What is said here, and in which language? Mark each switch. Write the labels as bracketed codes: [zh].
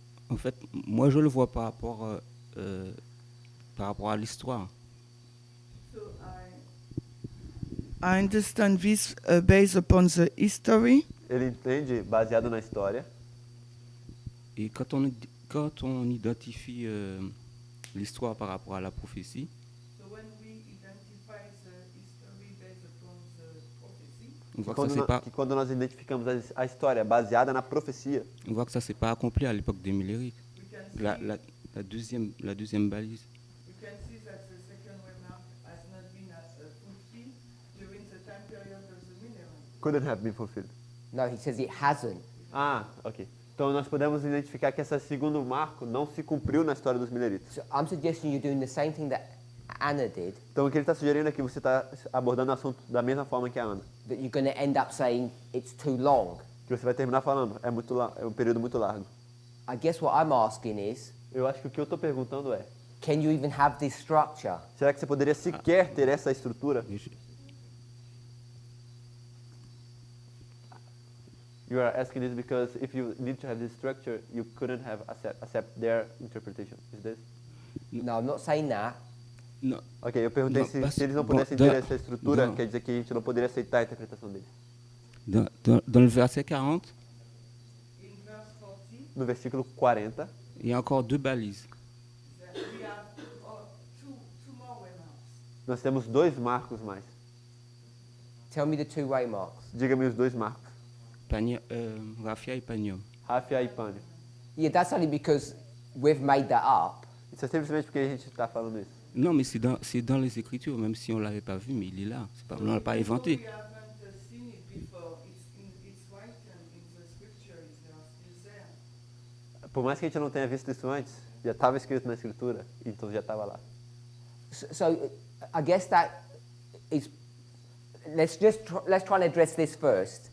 [fr] En fait, moi je le vois par rapport à l'histoire. [en] I understand this based upon the history. [pt] Ele entende baseado na história. [fr] Et quand on identifie l'histoire par rapport à la prophétie, [en] So when we identify the history based upon the prophecy, [fr] on voit que ça s'est pas, [pt] Quando nós identificamos a história baseada na profecia, [fr] on voit que ça s'est pas accompli à l'époque des Millérites. [en] we can see, [fr] La deuxième balise. [en] we can see that the second remark has not been fulfilled during the time period of the Millerite. couldn't have been fulfilled. No, he says it hasn't. [pt] Ah, ok. Então nós podemos identificar que esse segundo marco não se cumpriu na história dos mileritas. [en] So I'm suggesting you're doing the same thing that Anna did, [pt] Então o que ele está sugerindo é que você está abordando o assunto da mesma forma que a Ana. [en] that you're going to end up saying it's too long. [pt] Que você vai terminar falando, é um período muito largo. [en] I guess what I'm asking is, [pt] Eu acho que o que eu estou perguntando é, [en] can you even have this structure? [pt] será que você poderia sequer ter essa estrutura? [en] You are asking this because if you need to have this structure, you couldn't have accept their interpretation. Is this? No, I'm not saying that. [fr] Non, [pt] Ok, eu perguntei Não, se, mas- se eles não bom, pudessem da- ter essa estrutura, não. quer dizer que a gente não poderia aceitar a interpretação deles. [fr] dans le verset 40, [en] In verse 40, [pt] No versículo 40, [fr] il y a encore deux balises. [en] we have two more remarks. [pt] nós temos 2 marcos mais. [en] Tell me the two waymarks. [pt] Diga-me os 2 marcos. [fr] Raffia et Panium. [pt] Rafia e Pânio. [en] Yeah, that's only because we've made that up. [pt] Isso é simplesmente porque a gente está falando isso. [fr] Non, mais c'est dans les Écritures, même si on ne l'avait pas vu, mais il est là. C'est pas, on ne l'a pas inventé. [en] We haven't seen it before. It's written in the scriptures. They are still there. [pt] Por mais que a gente não tenha visto isso antes, já estava escrito na escritura, então já estava lá. [en] So I guess that is. Let's try and address this first.